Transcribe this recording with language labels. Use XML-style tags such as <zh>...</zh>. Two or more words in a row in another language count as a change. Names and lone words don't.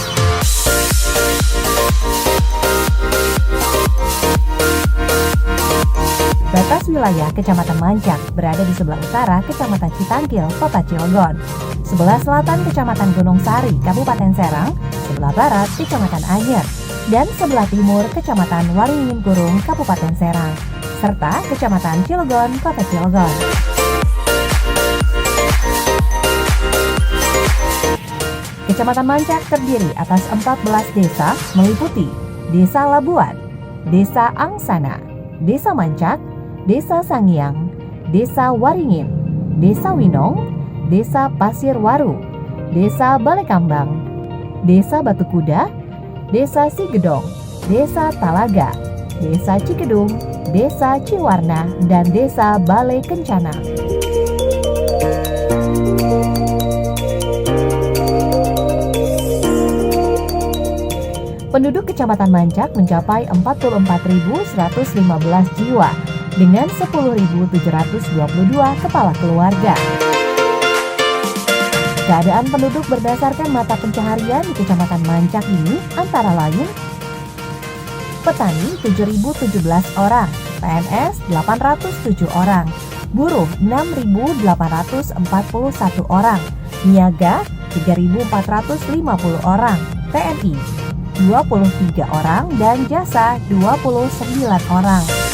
<id>Batas wilayah Kecamatan Mancak berada di sebelah utara Kecamatan Citangkil, Kota Cilegon, sebelah selatan Kecamatan Gunung Sari, Kabupaten Serang, sebelah barat Kecamatan Anyer, dan sebelah timur Kecamatan Waringin Gurung, Kabupaten Serang, serta Kecamatan Cilegon, Kota Cilegon. Kecamatan Mancak terdiri atas 14 desa meliputi Desa Labuan, Desa Angsana, Desa Mancak, Desa Sangiang, Desa Waringin, Desa Winong, Desa Pasir Waru, Desa Balekambang, Desa Batu Kuda, Desa Sigedong, Desa Talaga, Desa Cikedung, Desa Ciwarna, dan Desa Balai Kencana. Penduduk Kecamatan Mancak mencapai 44.115 jiwa dengan 10.722 kepala keluarga. Keadaan penduduk berdasarkan mata pencaharian di Kecamatan Mancak ini antara lain: petani 7.017 orang, PNS 807 orang, buruh 6.841 orang, niaga 3.450 orang, TNI 23 orang, dan jasa 29 orang.</id>